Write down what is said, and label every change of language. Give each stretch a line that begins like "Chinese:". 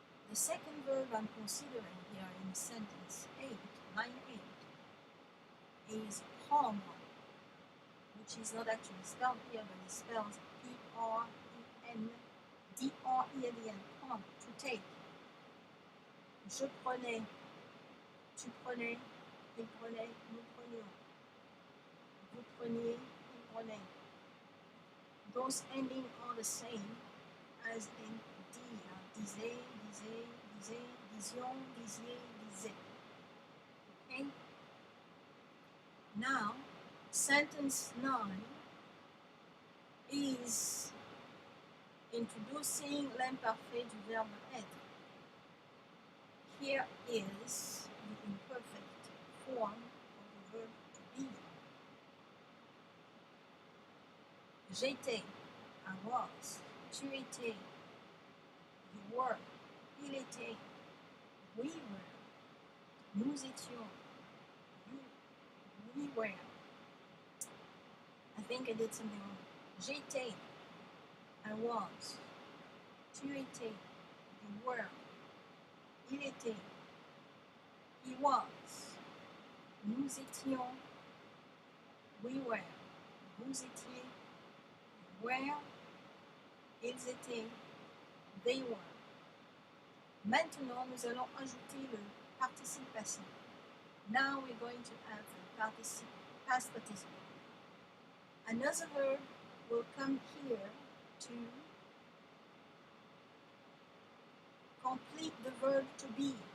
English: The second verb I'm considering here in sentence 9, 8, is prendre, which is not actually spelled here, but it spells P-R-E-N-D-R-E at the end, prendre, to take.
French: Je prenais, tu prenais, il prenait, nous prenions. Vous preniez, il prenait.
English: Those endings are the same as in dire,
French: disait, disait, disait, disions, disiez, disait.
English: Okay? Now, sentence 9 is introducing l'imparfait du verbe être. Here is the imperfect form of the verb to be.
French: J'étais,
English: I was.
French: Tu étais,
English: you were.
French: Il était,
English: we were.
French: Nous étions,
English: we were. I think I did something wrong.
French: J'étais,
English: I was.
French: Tu étais,
English: you were.
French: Il était,
English: he was.
French: Nous étions,
English: we were.
French: Vous étiez,
English: you were.
French: Ils étaient,
English: they were.
French: Maintenant, nous allons ajouter le participe passif.
English: Now we're going to add the past participle. Another verb will come here to complete the verb to be.